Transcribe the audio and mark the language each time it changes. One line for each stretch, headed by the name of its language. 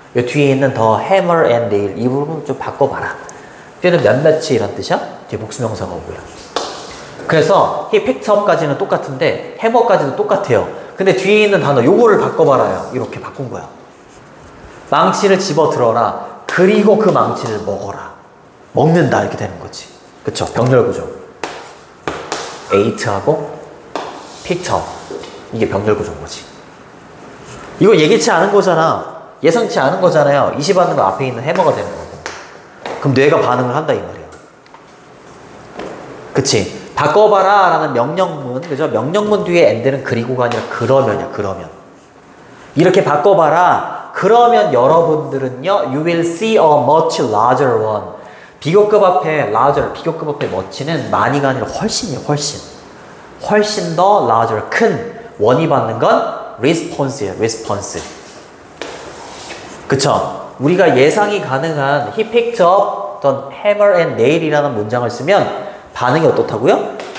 Korean: 이 뒤에 있는
English: the hammer and nail,
Korean: 이 부분을 좀 바꿔봐라. 뒤에는 몇몇이 이란 뜻이야? 뒤에 복수명사가 오고요. 그래서
English: he picked up
Korean: 까지는 똑같은데 해머까지도 똑같아요. 근데 뒤에 있는 단어 요거를 바꿔봐라요. 이렇게 바꾼 거야. 망치를 집어들어라. 그리고 그 망치를 먹어라. 먹는다 이렇게 되는 거지. 그쵸? 병렬 구조.
English: ate하고 picked up.
Korean: 이게 병렬 구조인 거지. 이거 예기치 않은 거잖아. 예상치 않은 거잖아요. 이시받는 거 앞에 있는 해머가 되는 거고. 그럼 뇌가 반응을 한다 이 말이야. 그치? 바꿔봐라 라는 명령문, 그죠? 명령문 뒤에 and는 그리고가 아니라 그러면이야, 그러면. 이렇게 바꿔봐라. 그러면 여러분들은요,
English: you will see a much larger one.
Korean: 비교급 앞에 larger, 비교급 앞에 much는 많이가 아니라 훨씬이에요, 훨씬. 훨씬 더 larger, 큰. 원이 받는 건 response예요, response. 그쵸? 우리가 예상이 가능한
English: he picked up the hammer and nail
Korean: 이라는 문장을 쓰면 반응이 어떻다고요?